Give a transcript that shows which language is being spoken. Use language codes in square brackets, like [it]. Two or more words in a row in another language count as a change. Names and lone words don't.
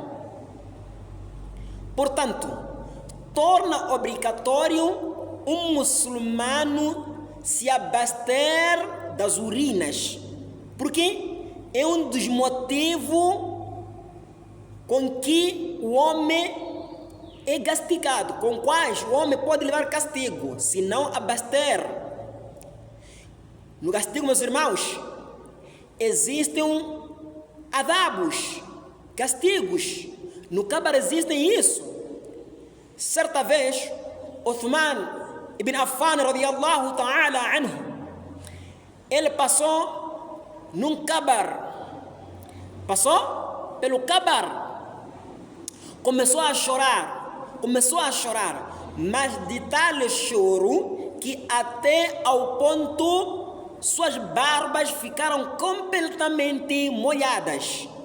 [pt] Portanto, torna obrigatório um muçulmano se abaster das urinas, porque é um dos motivos com que o homem é castigado, com quais o homem pode levar castigo, se não abaster. No castigo, meus irmãos, existem adabos, castigos. No Kabar existem isso. Certa vez, [ar] Uthman ibn Affan رضي الله تعالى عنه, [pt] ele passou num Kabar, passou pelo Kabar, começou a chorar, mas de tal choro que até ao ponto suas barbas ficaram completamente molhadas.